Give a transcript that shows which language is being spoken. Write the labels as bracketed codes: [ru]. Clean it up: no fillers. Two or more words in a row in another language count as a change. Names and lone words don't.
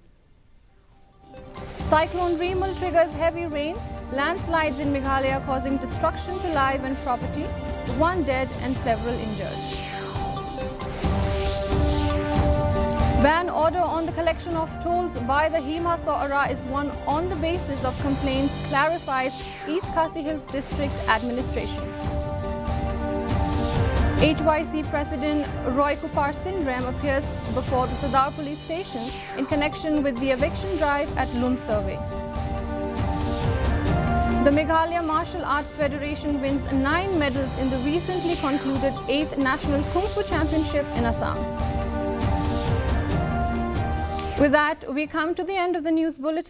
[en] Cyclone Remal triggers heavy rain, landslides in Meghalaya causing destruction to life and property, 1 dead and several injured. Ban order on the collection of tolls by the Himasora is one on the basis of complaints, clarifies East Khasi Hills District Administration. HYC President Roy Kupar Sindram appears before the Sadar Police Station in connection with the eviction drive at Lum Survey. The Meghalaya Martial Arts Federation wins 9 medals in the recently concluded 8th National Kung Fu Championship in Assam. With that, we come to the end of the news bulletin.